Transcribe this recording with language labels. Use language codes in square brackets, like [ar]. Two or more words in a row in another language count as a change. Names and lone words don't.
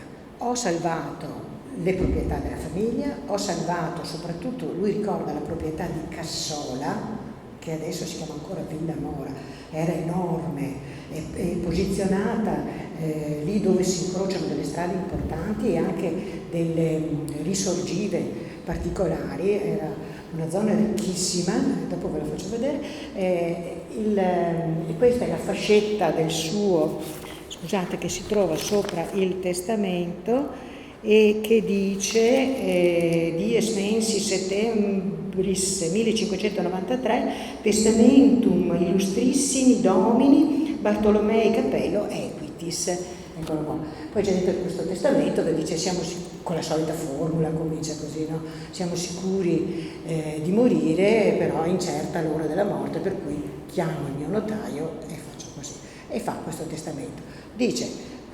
[it] ho salvato le proprietà della famiglia, ho salvato soprattutto, lui ricorda la proprietà di Cassola, che adesso si chiama ancora Villa Mora, era enorme e posizionata lì dove si incrociano delle strade importanti e anche delle risorgive particolari, era una zona ricchissima, dopo ve la faccio vedere, e questa è la fascetta del suo, scusate, che si trova sopra il testamento e che dice [la] Dies mensis septembris 1593 testamentum illustrissimi domini Bartolomei Capello equitis. [it] Eccolo qua. Poi c'è dentro questo testamento che dice con la solita formula, comincia così, no? Siamo sicuri di morire, però incerta l'ora della morte, per cui chiamo il mio notaio e faccio così. E fa questo testamento.